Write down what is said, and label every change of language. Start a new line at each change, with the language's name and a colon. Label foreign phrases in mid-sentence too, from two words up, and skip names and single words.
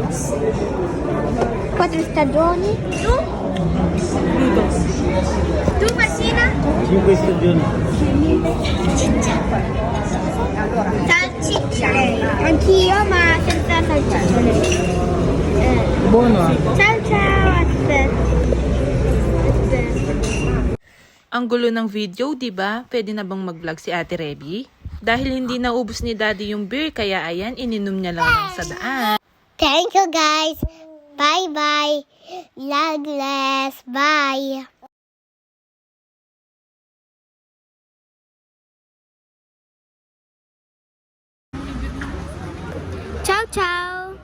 Italian: 4 stagioni. Tu? Tu Martina? 5 stagioni. Salsiccia. Anch'io, ma senza salsiccia. Buono. Ciao ciao. Aspetta.
Filipino: Ang gulo ng video, di ba? Pwede na bang mag-vlog si Ate Reby? Dahil hindi naubos ni Daddy yung beer, kaya ayan, ininom niya lang sa daan.
English: Thank you guys. Bye bye. Loveless. Bye.
Italian: Ciao ciao.